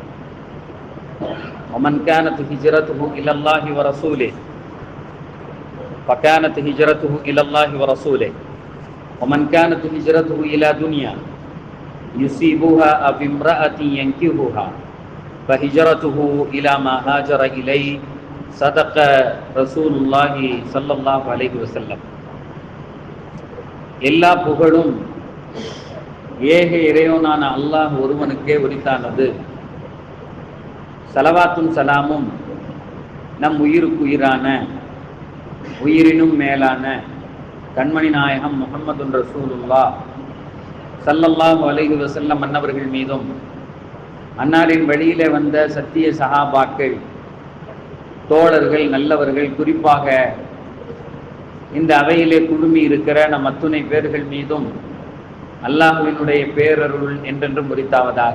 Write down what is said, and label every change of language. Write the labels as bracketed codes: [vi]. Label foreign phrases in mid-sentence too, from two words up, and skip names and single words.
[ar] ومن كانت هجرته إلى الله ورسوله فكانت هجرته إلى الله ورسوله ومن كانت هجرته إلى دنيا يصيبها أو امرأة ينكحها فهجرته إلى ما هاجر إليه صدق رسول الله صلى الله عليه وسلم. [ta] எல்லா புகழும் ஏக இறைவனான அல்லாஹ் ஒருவனுக்கே உரித்தானது. ஸலவாத்தும் சலாமும் நம் உயிருக்கு உயிரான உயிரினும் மேலான கண்மணி நாயகம் [ar] محمد رسول الله صلى الله عليه وسلم [ta] அன்னவர்கள் மீதும் அன்னாரின் வழியிலே வந்த சத்திய சஹாபாக்கள் தோழர்கள் நல்லவர்கள் குறிப்பாக இந்த அவையிலே குழுமி இருக்கிற நம் அத்துணை பேர்கள் மீதும் அல்லாஹ்வினுடைய பேரருள் என்றென்றும் உரித்தாவதாக.